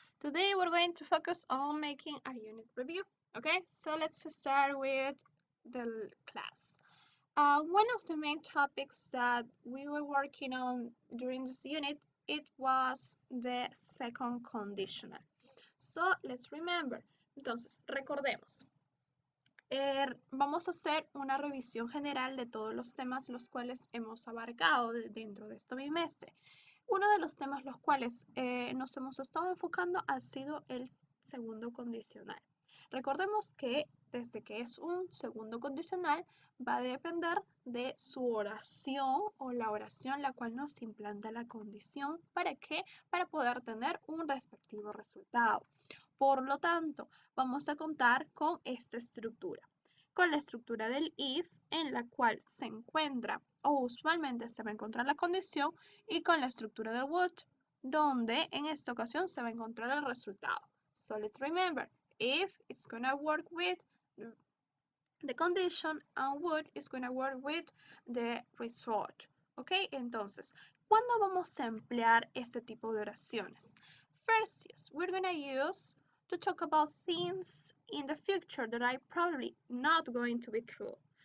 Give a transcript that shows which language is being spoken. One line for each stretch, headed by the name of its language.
English: Today we're going to focus on making a unit review. Okay, so let's start with the class. One of the main topics that we were working on during this unit, it was the second conditional. So let's remember.
Spanish: Entonces, recordemos. Vamos a hacer una revisión general de todos los temas los cuales hemos abarcado dentro de este bimestre. Uno de los temas los cuales nos hemos estado enfocando ha sido el segundo condicional. Recordemos que desde que es un segundo condicional va a depender de su oración o la oración la cual nos implanta la condición. ¿Para qué? Para poder tener un respectivo resultado. Por lo tanto, vamos a contar con esta estructura, con la estructura del if en la cual se encuentra o usualmente se va a encontrar la condición y con la estructura del would, donde en esta ocasión se va a encontrar el resultado.
English: So let's remember, if is going to work with the condition and would is going to work with the result. ¿Ok?
Spanish: Entonces, ¿cuándo vamos a emplear este tipo de oraciones?
English: First, yes, we're going to use to talk about things in the future that are probably not going to be true.